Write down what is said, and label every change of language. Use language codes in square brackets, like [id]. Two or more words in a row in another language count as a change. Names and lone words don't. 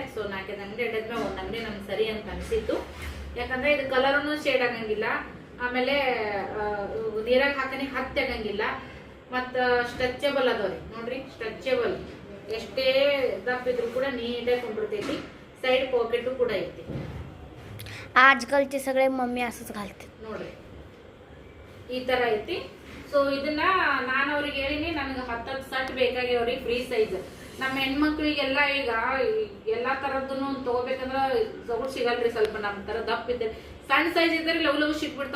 [kn] ಸೊ 4 ಅಂಗಡಿ ಅಡ್ಡಾದ್ಮೇಲೆ ಒಂದು ಅಂಗಡಿ ನಮ್ಗೆ ಸರಿ ಅಂತ ಅನಿಸಿತ್ತು. ಯಾಕಂದ್ರೆ ಇದು ಕಲರನ್ನು ಶೇಡ್ ಆಗಂಗಿಲ್ಲ, ಆಮೇಲೆ ನೀರಾಗ ಹಾಕನಿ ಹತ್ತಿ ಆಗಂಗಿಲ್ಲ, ಮತ್ತು ಸ್ಟ್ರೆಚಬಲ್ ಅದಾವ್ರಿ ನೋಡ್ರಿ. ಸ್ಟ್ರೆಚಬಲ್ ಎಷ್ಟೇ ದಪ್ಪಿದ್ರು ಕೂಡ ನೀಟಾಗಿ ಕುಂಬಿಡ್ತೈತಿ. ಸೈಡ್ ಪಾಕೆಟು ಕೂಡ ಐತಿ. [mr] आजकालचे सगळे मम्मी असंच घालते [kn] ನೋಡ್ರಿ, ಈ ತರ ಐತಿ. ಸೊ ಇದನ್ನ ನಾನು ಅವ್ರಿಗೆ ಹೇಳಿನಿ, ನನಗೆ 10 ಸಟ್ ಬೇಕಾಗ್ಯಾವ್ರಿ [en] free size. [kn] ನಮ್ಮ ಹೆಣ್ಮಕ್ಳಿಗೆಲ್ಲ ಈಗ ಎಲ್ಲಾ ತರದ್ದನ್ನು ತಗೋಬೇಕಂದ್ರ ಜಗುಡ್ ಸಿಗಲ್ರಿ. ಸ್ವಲ್ಪ ನಮ್ಮ ತರ ದಪ್ಪ ಇದ್ದರೆ ಸಣ್ಣ ಸೈಜ್ ಇದ್ದರೆ ಲವ್ ಸಿಕ್ಬಿಡ್ತಾವ.